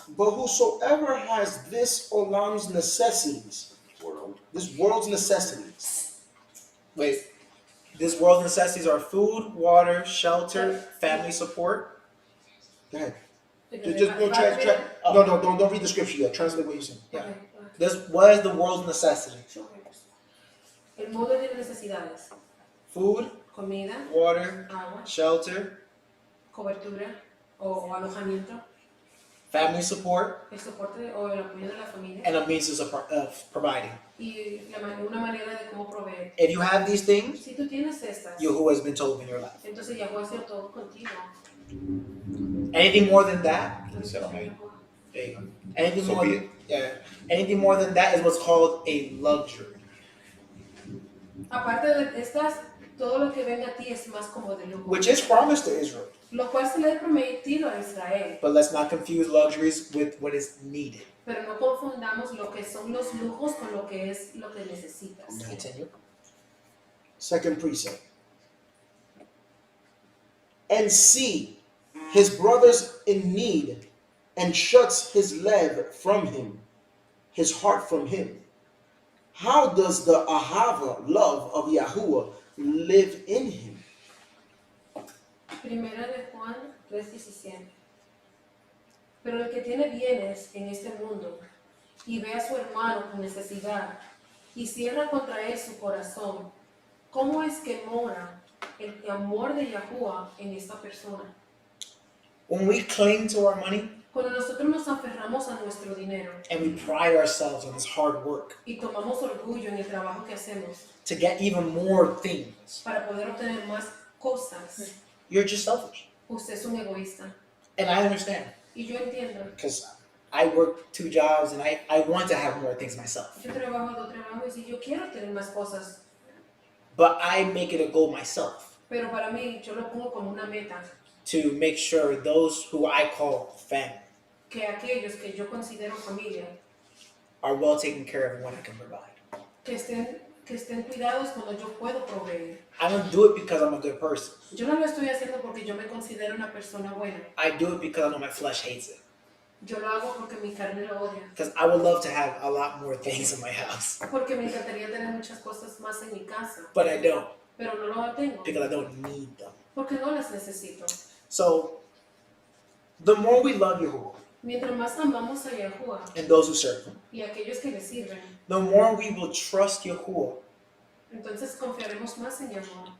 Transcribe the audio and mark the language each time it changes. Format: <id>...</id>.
<en>But whosoever has this olam's necessities, this world's necessities, Wait. This world's necessities are food, water, shelter, family support. go ahead. Okay, Just go don't read the scripture yet. Translate what you're saying. Yeah. Okay. This, what is the world's necessity?</en> <es>El mundo tiene necesidades:</es> <en>Food,</en> <es>comida,</es> <en>water,</en> <es>agua,</es> <en>shelter,</en> <es>cobertura o alojamiento,</es> <en>family support,</en> <es>el soporte o el apoyo de la familia</es> <en>and a means of providing.</en> <es>y una manera de cómo proveer.</es> <en>If you have these things,</en> <es>Si tú tienes estas,</es> <en>Yahuwah has been told in your life.</en> <es>entonces Yahuwah ha sido todo contigo.</es> <en>Anything more than that, He said, "Amen." there you go. Anything So more, be it. yeah. Anything more than that is what's called a luxury.</en> <es>Aparte de estas, todo lo que venga a ti es más como de lujo.</es> <en>Which is promised to Israel.</en> <es>Lo cual se le ha prometido a Israel.</es> <en>But let's not confuse luxuries with what is needed.</en> <es>Pero no confundamos lo que son los lujos con lo que es lo que necesitas.</es> <en>Continue. Second precept. And see his brothers in need, and shuts his lev from him, his heart from him. how does the ahava, love of Yahuwah, live in him?</en> <es>Primera de Juan 3:17. Pero el que tiene bienes en este mundo y ve a su hermano con necesidad y cierra contra él su corazón, ¿cómo es que mora el amor de Yahuwah en esta persona?</es> <en>When we cling to our money</en> <es>Cuando nosotros nos aferramos a nuestro dinero</es> <en>and we pride ourselves on this hard work</en> <es>y tomamos orgullo en el trabajo que hacemos</es> <en>to get even more things,</en> <es>para poder obtener más cosas,</es> <en>you're just selfish.</en> <es>usted es un egoísta.</es> <en>And I understand</en> <es>Y yo entiendo.</es> <en>because I work 2 jobs and I want to have more things myself.</en> <es>Yo trabajo 2 trabajos y si yo quiero tener más cosas,</es> <en>But I make it a goal myself</en> <es>pero para mí yo lo pongo como una meta,</es> <en>to make sure those who I call family</en> <es>que aquellos que yo considero familia,</es> <en>are well taken care of and what I can provide.</en> <es>que estén cuidados cuando yo puedo proveer.</es> <en>I don't do it because I'm a good person.</en> <es>Yo no lo estoy haciendo porque yo me considero una persona buena.</es> <en>I do it because I know my flesh hates it.</en> <es>Yo lo hago porque mi carne lo odia.</es> <en>Because I would love to have a lot more things in my house.</en> <es>Porque me encantaría tener muchas cosas más en mi casa,</es> <en>But I don't</en> <es>pero no lo tengo.</es> <en>because I don't need them.</en> <es>Porque no las necesito.</es> <en>So, the more we love Yahuwah</en> <es>Mientras más amamos a Yahuwah</es> <en>and those who serve Him,</en> <es>y a aquellos que le sirven,</es> <en>the more we will trust Yahuwah</en> <es>entonces confiaremos más en Yahuwah,</es>